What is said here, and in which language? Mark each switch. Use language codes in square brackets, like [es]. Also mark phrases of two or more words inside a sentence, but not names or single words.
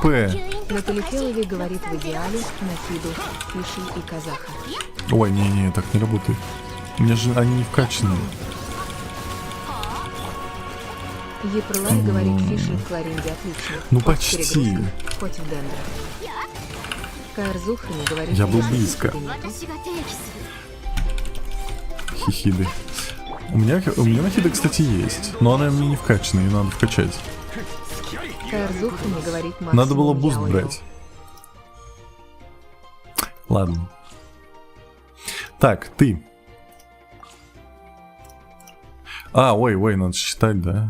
[ru] Натали Феллови говорит в идеале Нахиду, Фиши и Казаха. Ой, не, так не работает. У меня же они не вкачанные. Епрлай говорит, Фиши в Кларинде отлично. Ну, Хоть почти. перегрузка, хоть в Дендра. Каирзухани говорит, Я был «Если близко. тебе нету». [ja] 私が提起する [ru] Хихиды. У меня нахида, кстати, есть. Но она мне не вкачана, ее надо вкачать. Каирзухани говорит, максимум Надо было буст яойо. брать. Ладно. Так, ты. Ой, надо считать, да.